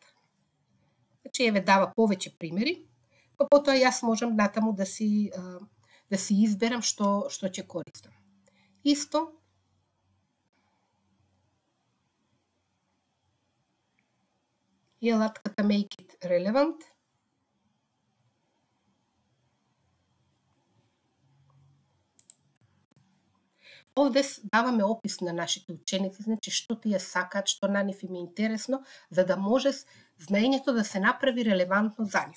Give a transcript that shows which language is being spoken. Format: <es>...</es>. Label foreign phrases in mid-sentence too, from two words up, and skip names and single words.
<mk>Значи, еве дава повеќе примери, па потоа јас можам натаму да си изберам што ќе користам. Исто, и алатката Make it relevant. Овде даваме опис на нашите ученици, значи што тие сакаат, што на нив им е интересно, за да може знаењето да се направи релевантно за нив.</mk>